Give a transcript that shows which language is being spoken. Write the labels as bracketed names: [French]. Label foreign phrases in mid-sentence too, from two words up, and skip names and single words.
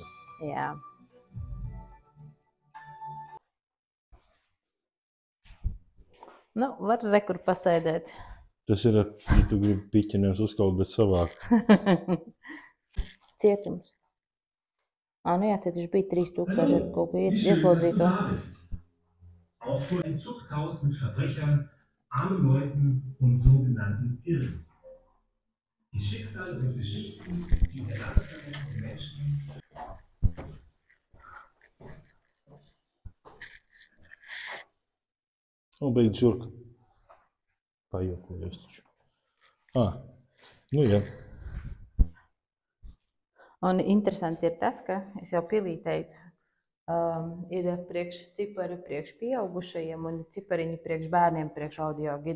[Latvian] Jā. Nu, var rekur pasēdēt. Tas ir, ja tu gribi piķi nevis uzkaut, bet savākt. Cietums. Nu jā, tad viņš bija 3000 ar kaut ko ieslodzīto. [German] Auch vor ein Zuchthaus mit Verbrechern, armen Leuten und sogenannten Irren. Die Schicksale und Geschichten dieser landverwandten Menschen. [Latvian] Un beidz žurka. Pajokojies taču. Nu jā. Un interesanti ir tas, ka es jau pilī teicu, ir priekš cipari priekš pieaugušajiem un cipariņi priekš bērniem, priekš audio gidu.